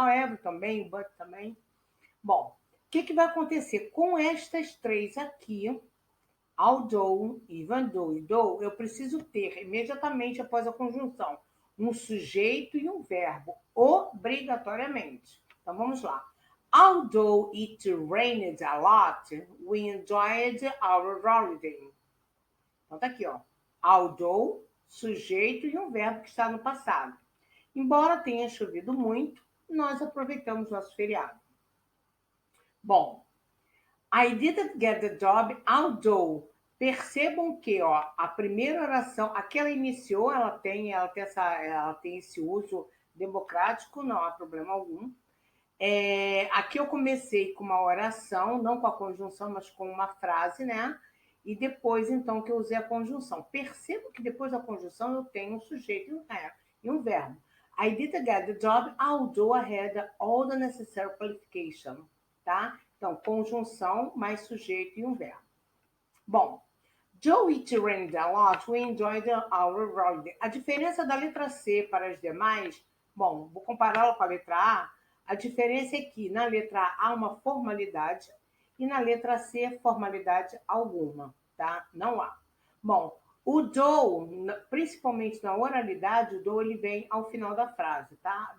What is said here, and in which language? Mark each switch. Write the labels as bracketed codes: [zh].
[pt] However também, but também. Bom, o que vai acontecer? Com estas três aqui, although, even though e though, eu preciso ter, imediatamente após a conjunção, um sujeito e um verbo, obrigatoriamente. Então, vamos lá. [en] Although it rained a lot, we enjoyed our holiday. [pt] Então, tá aqui, ó. Although, sujeito e um verbo que está no passado. Embora tenha chovido muito, nós aproveitamos nosso feriado. [en] Bom, I didn't get the job, although. [pt] Percebam que ó, a primeira oração, aquela iniciou, ela tem esse uso democrático, não há problema algum. Aqui eu comecei com uma oração, não com a conjunção, mas com uma frase, né? E depois, então, que eu usei a conjunção. Percebo que depois da conjunção eu tenho um sujeito e um verbo. [en] I didn't get the job, although I had all the necessary qualification, tá? [pt] Então, conjunção mais sujeito e um verbo. [en] Bom, Joe it rained a lot, we enjoyed our holiday. [pt] A diferença da letra C para as demais, bom, vou compará-la com a letra A. A diferença é que na letra A há uma formalidade e na letra C formalidade alguma, tá? Não há. Bom, o do, principalmente na oralidade, o do ele vem ao final da frase, tá?